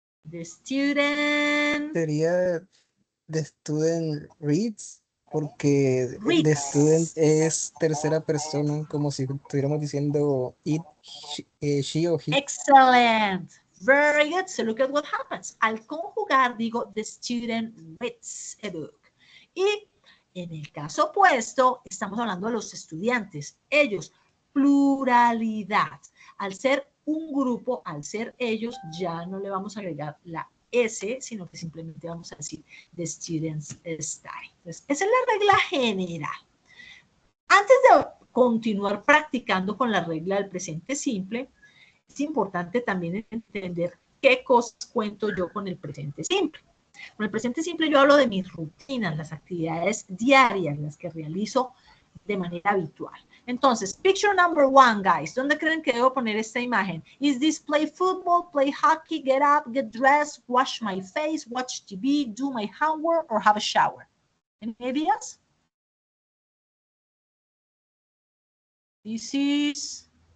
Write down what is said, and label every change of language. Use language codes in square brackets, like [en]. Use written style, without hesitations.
[en] The student. [es] Sería [en] the student reads, [es] porque [en] Reads. [es] the student es tercera persona, como si estuviéramos diciendo it, she o he. [en] Excellent. Very good. So look at what happens. [es] Al conjugar digo [en] the student reads a book. [es] Y en el caso opuesto estamos hablando de los estudiantes. Ellos, pluralidad. Al ser un grupo, al ser ellos, ya no le vamos a agregar la S, sino que simplemente vamos a decir [en] the students study. [es] Entonces, esa es la regla general. Antes de continuar practicando con la regla del presente simple, es importante también entender qué cosas cuento yo con el presente simple. Con el presente simple yo hablo de mis rutinas, las actividades diarias, las que realizo de manera habitual. Entonces, [en] picture number one, guys. [es] ¿Dónde creen que debo poner esta imagen? [en] Is this play football, play hockey, get up, get dressed, wash my face, watch TV, do my homework, or have a shower? Any ideas? This is...